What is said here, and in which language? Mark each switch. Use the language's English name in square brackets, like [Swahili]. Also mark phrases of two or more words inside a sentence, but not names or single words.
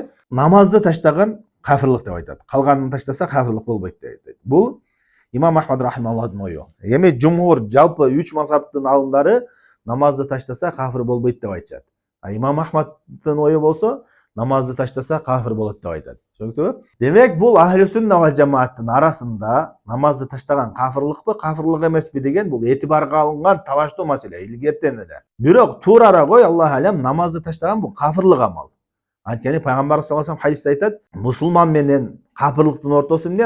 [Kyrgyz] Намазды таштаган кафирлык деп айтат. Калганын таштаса кафирлык болбойт деп айтат. Бул имам Ахмад рахимахуллахтын ою. Эми жумхур жалпы 3 мазхабтын алымдары намазды таштаса кафир болбойт деп айтышат. А имам Ахмадтын ою болсо, намазды таштаса кафир болот деп айтат. Түшүнүктүбү? Демек бул [Arabic] أهل السنة والجماعة [Kyrgyz] арасында намазды таштаган кафирлыкпы, кафирлык эмеспи деген бул этибарга алынган табаштуу маселе илгертен эле. Бирок туурара кой, [Arabic] الله أعلم, [Kyrgyz] намазды таштаган бул кафирлык амал. Анткени пайгамбар [Arabic] صلى الله عليه وسلم [Kyrgyz] хадисте айтат, мусулман менен кафирлыктын ортосу эмне?